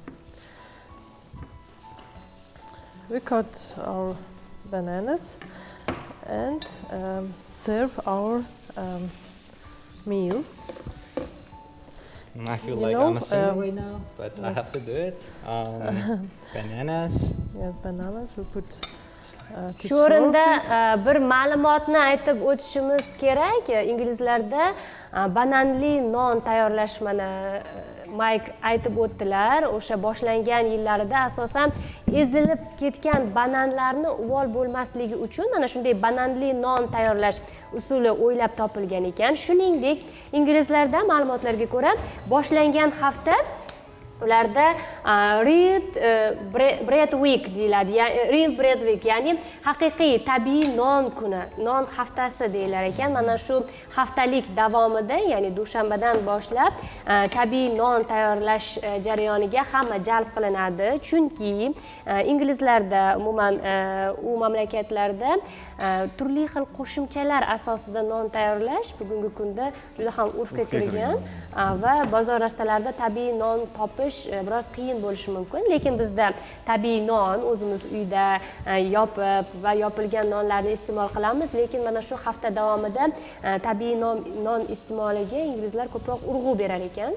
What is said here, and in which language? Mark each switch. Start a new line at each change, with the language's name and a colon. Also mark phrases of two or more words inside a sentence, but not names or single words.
English: We cut our bananas and serve our meal. I feel like I'm a singer right now, but I have to do it. Bananas. Yes, bananas we put to
Uzbek: Shu o'rinda bir ma'lumotni aytib o'tishimiz kerak. Inglizlarda bananli non tayyorlash mana Mike aytib o'tdilar. O'sha boshlangan yillarida asosan ezilib ketgan bananlarni uvol bo'lmasligi uchun mana shunday bananli non tayyorlash usuli o'ylab topilgan ekan. Shuningdek, inglizlarda ma'lumotlarga ko'ra boshlangan hafta ularda
English: real bread week
Uzbek: deyiladi.
English: Real bread week,
Uzbek: ya'ni haqiqiy tabiiy non kuni, non haftasi deyilar ekan. Mana shu haftalik davomida, ya'ni dushanbadan boshlab tabiiy non tayyorlash jarayoniga hamma jalb qilinadi. Chunki inglizlarda, umuman u mamlakatlarda turli xil qo'shimchalar asosida non tayyorlash bugungi kunda juda ham urfga kirgan va bozor rastalarida tabiiy non topish biroz qiyin bo'lishi mumkin, lekin bizda tabiiy non o'zimiz uyda yopib va yopilgan nonlarni iste'mol qilamiz, lekin mana shu hafta davomida tabiiy non iste'moliga inglizlar ko'proq urg'u berar ekan.